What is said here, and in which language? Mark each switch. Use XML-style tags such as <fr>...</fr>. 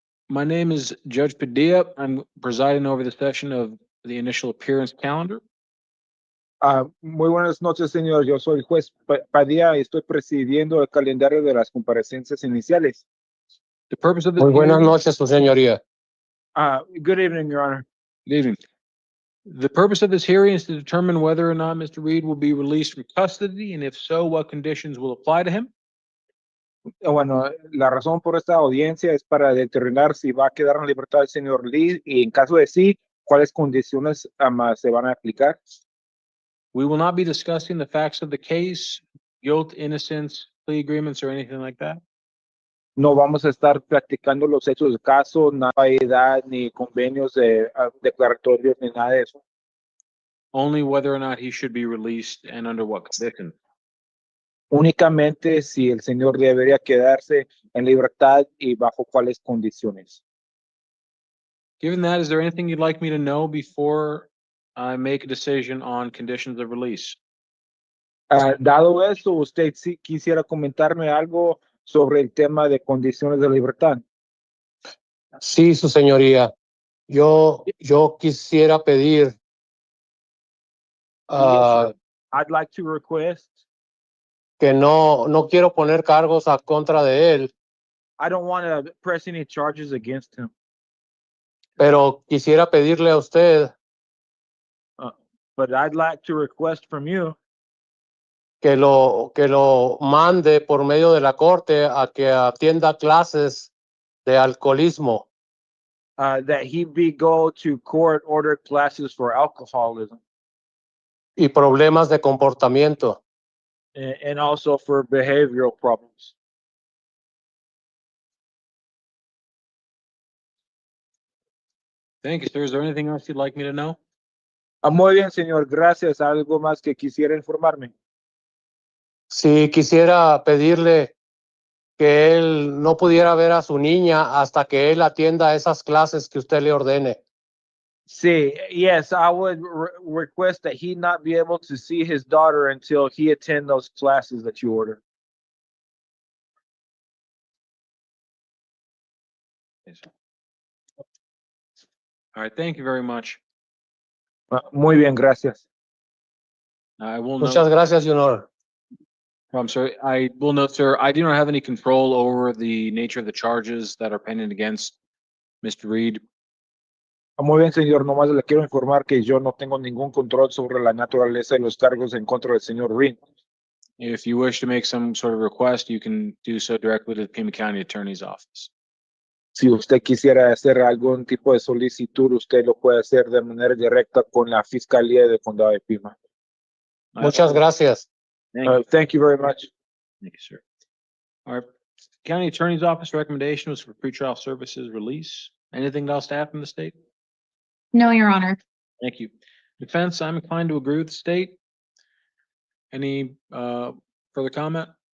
<en>My name is Judge Padilla. I'm presiding over the session of the initial appearance calendar.</en> <es>Muy buenas noches, señor. Yo soy el juez Padilla y estoy presidiendo el calendario de las comparecencias iniciales.</es> <en>The purpose of this</en> <es>Muy buenas</es> <en>hearing-</en> <es>noches, su señoría.</es> <en>Good evening, Your Honor. Good evening. The purpose of this hearing is to determine whether or not Mr. Reed will be released from custody, and if so, what conditions will apply to him.</en> <es>Bueno, la razón por esta audiencia es para determinar si va a quedar en libertad el señor Lee y en caso de sí, cuáles condiciones se van a aplicar.</es> <en>We will not be discussing the facts of the case, guilt, innocence, plea agreements, or anything like that.</en> <es>No vamos a estar platicando los hechos del caso, nada de edad, ni convenios declaratorios, ni nada de eso.</es> <en>Only whether or not he should be released and under what conditions.</en> <es>Únicamente si el señor debería quedarse en libertad y bajo cuáles condiciones.</es> <en>Given that, is there anything you'd like me to know before I make a decision on conditions of release?</en> <es>Dado eso, usted sí quisiera comentarme algo sobre el tema de condiciones de libertad. Sí, su señoría. Yo quisiera pedir</es> <en>I'd like to request,</en> <es>que no quiero poner cargos a contra de él,</es> <en>I don't want to press any charges against him,</en> <es>pero quisiera pedirle a usted</es> <en>but I'd like to request from you</en> <es>que lo mande por medio de la corte a que atienda clases de alcoholismo.</es> <en>that he go to court ordered classes for alcoholism</en> <es>Y problemas de comportamiento.</es> <en>and also for behavioral problems. Thank you, sir. Is there anything else you'd like me to know?</en> <es>Muy bien, señor. Gracias. ¿Algo más que quisiera informarme? Sí, quisiera pedirle que él no pudiera ver a su niña hasta que él atienda esas clases que usted le ordene.</es> <en>Sí, yes, I would request that he not be able to see his daughter until he attend those classes that you order. Yes, sir. All right, thank you very much.</en> <es>Muy bien, gracias.</es> <en>I will</en> <es>Muchas</es> <en>note,</en> <es>gracias,</es> <en>Your Honor. I'm sorry, I will note, sir, I do not have any control over the nature of the charges that are pending against Mr. Reed.</en> <es>Muy bien, señor. Nomás le quiero informar que yo no tengo ningún control sobre la naturaleza de los cargos en contra del señor Reed.</es> <en>If you wish to make some sort of request, you can do so directly to the Pima County Attorney's Office.</en> <es>Si usted quisiera hacer algún tipo de solicitud, usted lo puede hacer de manera directa con la Fiscalía del Condado de Pima. Muchas gracias.</es> <en>Thank you very much. Thank you, sir. All right, County Attorney's Office recommendation was for pretrial services release. Anything else to add from the state? No, Your Honor. Thank you. Defense, I'm inclined to agree with the state. Any further comment?</en>